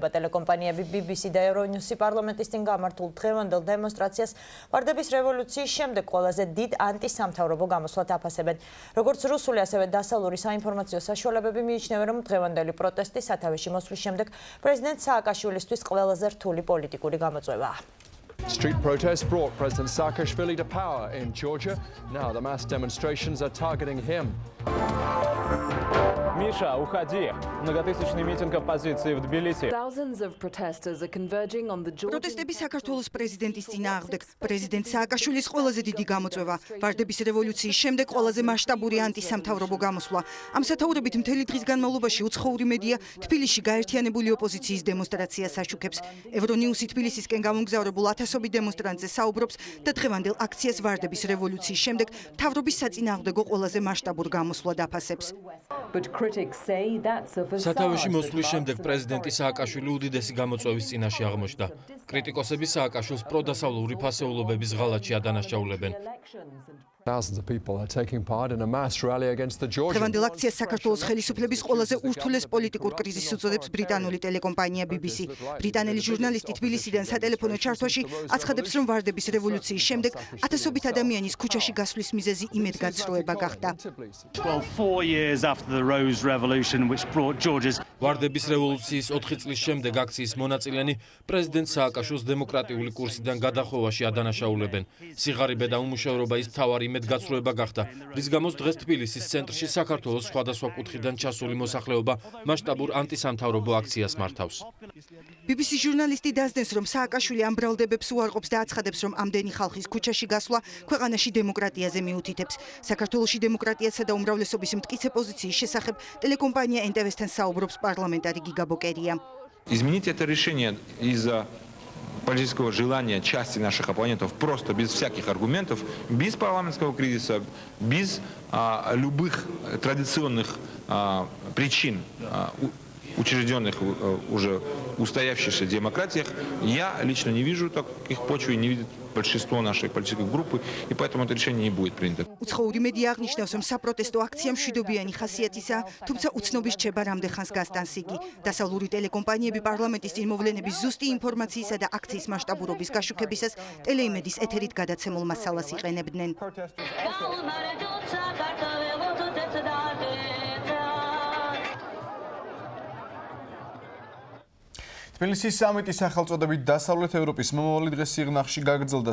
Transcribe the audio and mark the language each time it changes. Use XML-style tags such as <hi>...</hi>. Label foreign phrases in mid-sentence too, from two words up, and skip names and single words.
<ka>ტელეკომპანიები BBC და Euronews პარლამენტის წინ გამართულ დღევანდელ დემონსტრაციას ვარდების რევოლუციის შემდეგ ყველაზე დიდ ანტისამთავრობო გამოსვლად აფასებენ. როგორც რუსული, ასევე დასავლური საინფორმაციო საშუალებები მიიჩნევენ, რომ დღევანდელი პროტესტი სათავეში მოსვლის შემდეგ პრეზიდენტ სააკაშვილისთვის ყველაზე რთული პოლიტიკური გამოწვევაა.</ka> <en>Street protests brought President Saakashvili to power in Georgia. Now the mass demonstrations are targeting him.</en> <ru>Misha, уходи. Многотысячный митинг оппозиции в Тбилиси.</ru> <en>Thousands of protesters are converging on the Georgian.</en> <ka>პროტესტები საქართველოს პრეზიდენტის წინააღმდეგ. პრეზიდენტ სააკაშვილის ყველაზე დიდი გამოწვევა. ვარდების რევოლუციის შემდეგ ყველაზე მასშტაბური ანტისამთავრობო გამოსვლა. ამ სათაურებით მთელი დღის განმავლობაში უცხოური მედია თბილისში გაერთიანებული ოპოზიციის დემონსტრაციას აშუქებს. Euronews თბილისისკენ გამომგზავრებულ ათასობით დემონსტრანტზე საუბრობს და დღევანდელ აქციას ვარდების რევოლუციის შემდეგ მთავრობის საწინააღმდეგო ყველაზე მასშტაბურ გამოსვლად აფასებს. სათავეში მოსვლის შემდეგ პრეზიდენტი სააკაშვილი უდიდესი გამოწვევის წინაშე აღმოჩნდა. კრიტიკოსები სააკაშვილს პროდასავლური ფასეულობების ღალატში ადანაშაულებენ.</ka> <en>Thousands of people are taking part in a mass rally against the Georgian.</en> <ka>დღევანდელ აქციას საქართველოს ხელისუფლების ყველაზე ურთულეს პოლიტიკურ კრიზისს უწოდებს ბრიტანული ტელეკომპანია BBC. ბრიტანელი ჟურნალისტი თბილისიდან სატელეფონო ჩართვაში აცხადებს, რომ ვარდების რევოლუციის შემდეგ ათასობით ადამიანის ქუჩაში გასვლის მიზეზი იმედგაცრუება გახდა.</ka> <en>Well, 4 years after the Rose Revolution, which brought Georgia's</en> <ka>ვარდების რევოლუციის 4 წლის შემდეგ აქციის მონაწილენი პრეზიდენტ სააკაშვილის დემოკრატიული კურსიდან გადახოვაში ადანაშაულებენ. სიღარიბე და უმუშევრობა ის მთავარი იმედგაცრუება გახდა, რის გამოც დღეს თბილისის ცენტრში საქართველოს სხვადასხვა კუთხიდან ჩასული მოსახლეობა მასშტაბურ ანტისამთავრობო აქციას მართავს. BBC ჟურნალისტი დასდენს, რომ სააკაშვილი ამ ბრალდებებს უარყოფს და აცხადებს, რომ ამდენი ხალხის ქუჩაში გასვლა ქვეყანაში დემოკრატიაზე მიუთითებს. საქართველოში დემოკრატიასა და უმრავლესობის მტკიცე პოზიციის შესახებ ტელეკომპანია NTV-სთან საუბრობს парламентари Гига Бокерия.</ka> <ru>Изменить это решение из-за политического желания части наших оппонентов просто без всяких аргументов, без парламентского кризиса, без любых традиционных причин, учрежденных уже устоявшихся демократиях, я лично не вижу таких почв и не видит большинство нашей политической группы, и поэтому это решение не будет принято.</ru> <ka>უცხოური მედია აღნიშნავს, რომ საპროტესტო აქცია მშვიდობიანი ხასიათისაა, თუმცა უცნობი რჩება რამდენ ხანს გასტანს იგი. დასავლური ტელეკომპანიები პარლამენტის წინ მოვლენების ზუსტი ინფორმაციისა და აქციის მასშტაბურობის გაშუქებისას ტელეიმედის ეთერით გადაცემულ მასალას იყენებდნენ. თბილისის სამიტის სახელწოდებით დასავლეთ ევროპის მომავალი დღეს სიღნაღში გაგრძელდა.</ka>